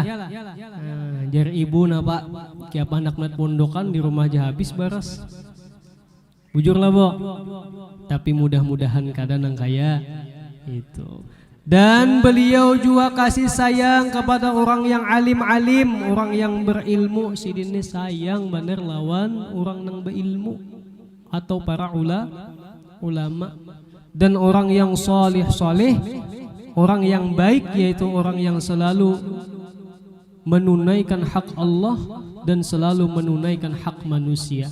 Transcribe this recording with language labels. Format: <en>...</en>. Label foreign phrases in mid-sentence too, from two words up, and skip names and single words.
<bjn>Jar ibu napa kiapa anak pondokan di rumah aja habis baras. Bujur lah bo. Tapi mudah-mudahan kada nang kaya itu.</bjn> <id>Dan beliau juga kasih sayang kepada orang yang alim-alim, orang yang berilmu.</id> <bjn>Sidin ini sayang bener lawan orang yang berilmu atau para ulama.</bjn> <id>Dan orang yang soleh, orang yang baik, yaitu orang yang selalu menunaikan hak Allah dan selalu menunaikan hak manusia.</id>